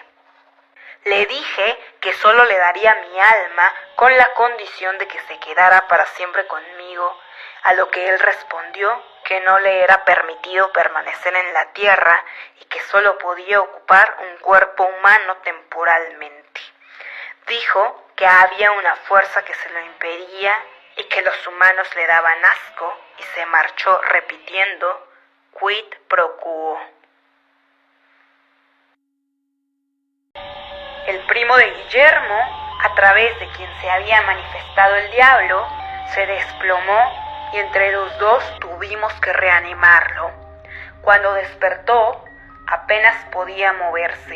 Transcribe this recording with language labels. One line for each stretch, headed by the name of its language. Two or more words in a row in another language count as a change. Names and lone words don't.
Spanish: Le dije que solo le daría mi alma con la condición de que se quedara para siempre conmigo, a lo que él respondió que no le era permitido permanecer en la tierra y que solo podía ocupar un cuerpo humano temporalmente. Dijo que había una fuerza que se lo impedía y que los humanos le daban asco y se marchó repitiendo
Latin: quid pro quo.
Spanish: El primo de Guillermo, a través de quien se había manifestado el diablo, se desplomó y entre los dos tuvimos que reanimarlo. Cuando despertó, apenas podía moverse.